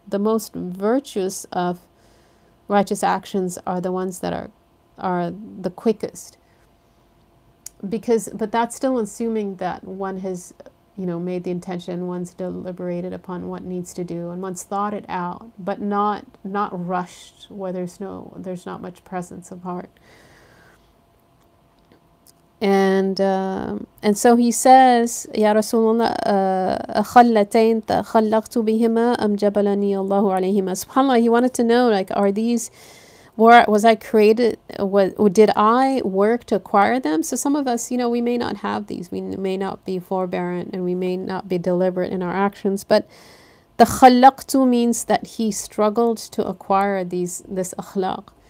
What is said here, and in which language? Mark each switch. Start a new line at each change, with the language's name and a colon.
English: The most virtuous of righteous actions are the ones that are the quickest. But that's still assuming that one has, you know, made the intention, one's deliberated upon what needs to do, and one's thought it out, but not rushed, where there's not much presence of heart. And so he says,
Arabic: Ya Rasulullah, خلتين تخلقت بهما أم جبلني الله عليهما.
English: SubhanAllah, he wanted to know, like, are these, was I created, did I work to acquire them? So some of us, you know, we may not have these, we may not be forbearant, and we may not be deliberate in our actions, but the خلقت means that he struggled to acquire this akhlaq.